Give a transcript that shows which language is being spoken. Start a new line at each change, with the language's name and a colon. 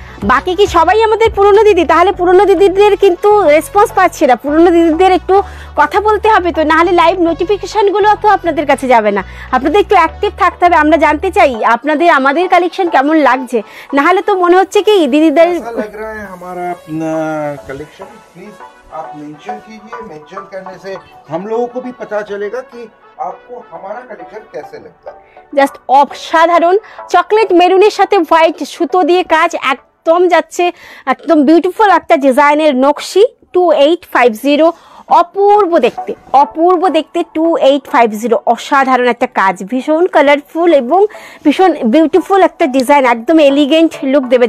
Bangla: বাকি কি সবাই আমাদের পুরনো দিদি? তাহলে পুরনো দিদিদের কিন্তু রেসপন্স পাচ্ছি না, পুরনো দিদিদের একটু কথা বলতে হবে, তো নাহলে লাইভ নোটিফিকেশনগুলো তো আপনাদের কাছে যাবে না, আপনাদের একটু অ্যাক্টিভ থাকতে হবে। আমরা জানতে চাই আপনাদের আমাদের কালেকশন কেমন লাগছে, নাহলে তো মনে হচ্ছে কি দিদিদের
Hindi: लग रहा है हमारा कलेक्शन, प्लीज आप मेंशन कीजिए, मेंशन करने से हम लोगों को भी पता चलेगा कि आपको हमारा कलेक्शन कैसे लगता है।
Bangla: জাস্ট অসাধারণ, চকলেট মেরুনের সাথে হোয়াইট সুতো দিয়ে কাজ, একদম যাচ্ছে, একদম বিউটিফুল একটা ডিজাইনের নকশি, 2850, অপূর্ব দেখতে, অপূর্ব দেখতে 2850, অসাধারণ একটা কাজ, ভীষণ কালারফুল এবং ভীষণ বিউটিফুল একটা ডিজাইন, একদম এলিগেন্ট লুক দেবে।